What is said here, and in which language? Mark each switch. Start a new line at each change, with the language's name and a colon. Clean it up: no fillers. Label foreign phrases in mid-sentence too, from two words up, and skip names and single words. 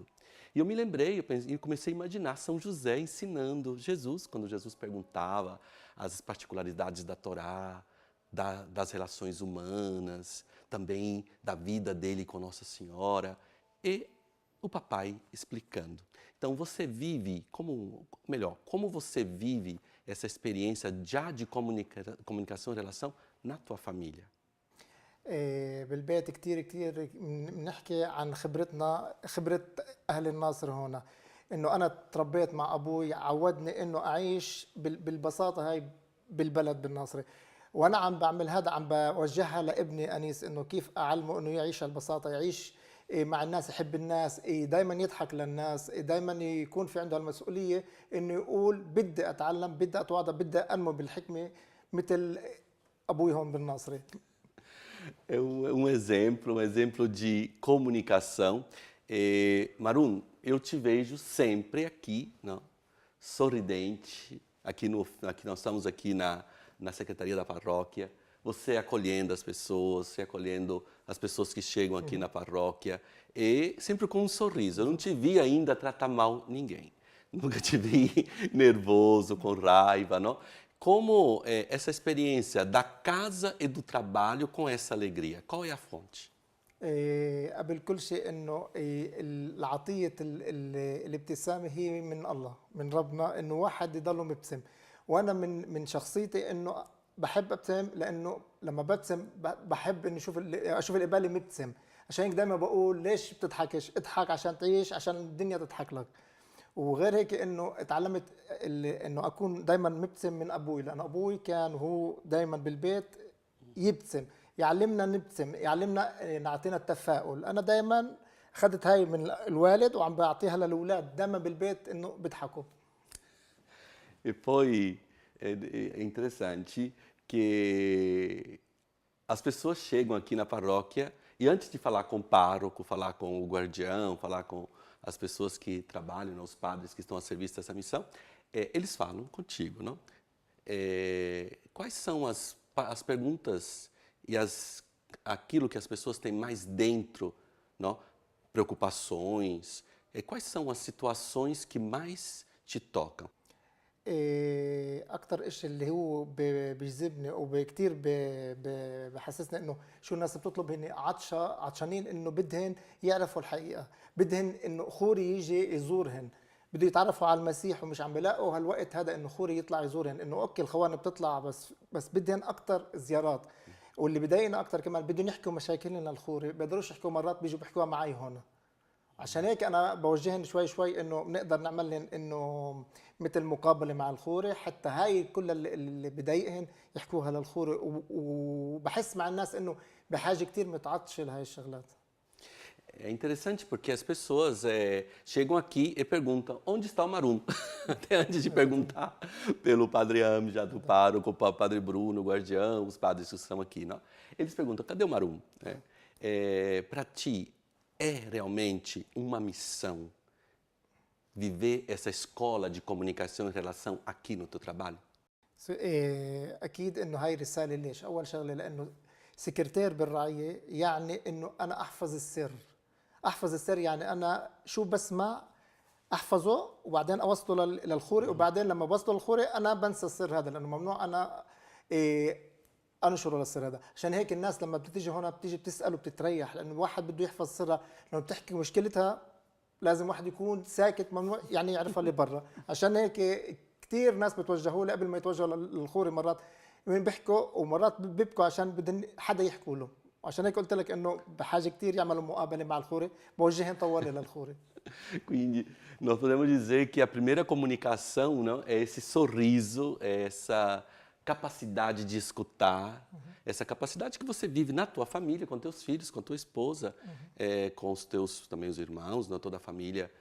Portuguese: E eu me lembrei, eu comecei a imaginar São José ensinando Jesus, quando Jesus perguntava as particularidades da Torá, das relações humanas, também da vida dele com Nossa Senhora, e o papai explicando. Então você vive, como você vive essa experiência já de comunicação e relação na tua família?
Arabic: بالبيت كتير بنحكي عن خبرة أهل الناصر هنا، إنه أنا تربيت مع أبوي، عودني إنه أعيش بالبساطة هاي بالبلد بالناصرة، وأنا عم بعمل هذا، عم بوجهها لابني أنيس، إنه كيف أعلمه إنه يعيش البساطة، يعيش مع الناس، يحب الناس، دايما يضحك للناس، دايما يكون في عنده المسؤولية إنه يقول بدي أتعلم، بدي أتواضع، بدي أنمو بالحكمة مثل ابوي هون بالناصري.
Portuguese: É um exemplo de comunicação. Marum, eu te vejo sempre aqui, não? Sorridente, aqui nós estamos aqui na Secretaria da Paróquia, você acolhendo as pessoas, você acolhendo as pessoas que chegam aqui na paróquia, e sempre com um sorriso. Eu não te vi ainda tratar mal ninguém. Nunca te vi nervoso, com raiva, não? Como é essa experiência da casa e do trabalho com essa alegria? Qual é a fonte?
Arabic: قبل كل شيء انه العطيه الابتسامه هي من الله، من ربنا، انه واحد يضل مبتسم. وانا من شخصيتي انه بحب ابتسم، لانه لما ببتسم بحب اني اشوف اللي قبالي مبتسم. عشان هيك دائما بقول ليش بتضحكش؟ اضحك عشان تعيش، عشان الدنيا تضحك لك. وغير هيك انه اتعلمت انه اكون دائما مبتسم من ابوي، لانه ابوي كان هو دائما بالبيت يبتسم، يعلمنا نبتسم، يعلمنا نعطينا التفاؤل. انا دائما اخذت هاي من الوالد وعم بعطيها للاولاد دائما بالبيت انه بيضحكوا.
Portuguese: E poi é interessante que as pessoas chegam aqui na paróquia e antes de falar com o pároco, falar com o guardião, falar com as pessoas que trabalham, né, os padres que estão a serviço dessa missão, eles falam contigo, não? Quais são as perguntas e aquilo que as pessoas têm mais dentro, não? Preocupações, quais são as situações que mais te tocam?
Arabic: اكثر شيء اللي هو بيجذبني وكثير بحسسني انه شو الناس بتطلب، هن عطشانين انه بدهن يعرفوا الحقيقه، بدهن انه خوري يجي يزورهن، بده يتعرفوا على المسيح ومش عم بيلاقوا هالوقت هذا انه خوري يطلع يزورهن. انه اوكي الخوانه بتطلع بس بدهن اكثر زيارات. واللي بضايقنا اكثر كمان بدهم يحكوا مشاكلنا الخوري، بيقدروش يحكوا، مرات بيجوا بيحكوها معي هون. عشان هيك انا بوجهن شوي شوي انه بنقدر نعمل لهم انه مثل مقابله مع الخوري، حتى هاي كل اللي بضايقهن يحكوها للخوري. وبحس مع الناس انه بحاجه كثير متعطشه لهي الشغلات.
Portuguese: É interessante porque as pessoas chegam aqui e perguntam onde está o Marum? Até antes de perguntar pelo Padre Amjad, do pároco, o Padre Bruno, o guardião, os padres que estão aqui, não? Eles perguntam, cadê o Marum? Para ti, é realmente uma missão viver essa escola de comunicação e relação aqui no teu trabalho?
Arabic: اكيد انه هاي رساله. ليش؟ اول شغله لانه سكرتير بالرعيه يعني انه انا احفظ السر. احفظ السر يعني انا شو بسمع احفظه وبعدين اوصله للخوري، وبعدين لما بوصله للخوري انا بنسى السر هذا، لانه ممنوع انا انشره للسر هذا. عشان هيك الناس لما بتيجي هون بتيجي بتسال وبتتريح، لانه الواحد بده يحفظ سرها. لما بتحكي مشكلتها لازم واحد يكون ساكت، ممنوع يعني يعرفها اللي برا. عشان هيك كثير ناس بتوجهوا لي قبل ما يتوجهوا للخوري، مرات وين بيحكوا ومرات بيبكوا عشان بدهم حدا يحكوا له. عشان هيك قلت لك انه بحاجه كثير يعملوا مقابله مع الخوري، بوجههم طوالي للخوري.
Portuguese: Quindi nós podemos dizer que a primeira comunicação, não, é esse sorriso, é essa capacidade de escutar, essa capacidade que você vive na tua família, com teus filhos, com tua esposa, com os teus também os irmãos, não, toda a família.